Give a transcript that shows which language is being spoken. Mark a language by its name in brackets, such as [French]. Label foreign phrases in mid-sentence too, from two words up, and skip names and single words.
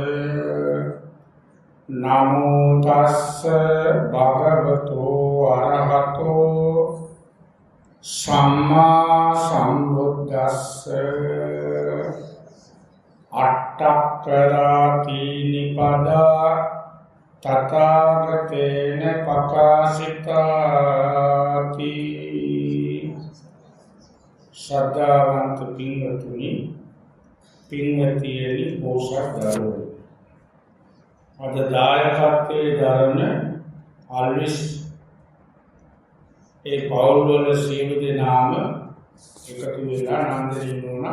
[Pali] නමෝ තස්ස භගවතෝ අරහතෝ සම්මා සම්බුද්දස්ස අට්ඨක්ඛරාති නිපදා තථාගතේන පකාශිතාති. [Sinhala] ශ්‍රද්ධාවන්ත පින්වතුනි, පින්වතියනි, බෝසත් දරුවෝ, අද දායකත්වයේ දරන අල්විස් ඒ පවුල් වල සියලු දෙනාම එකතු වෙලා නන්දනී වුණා.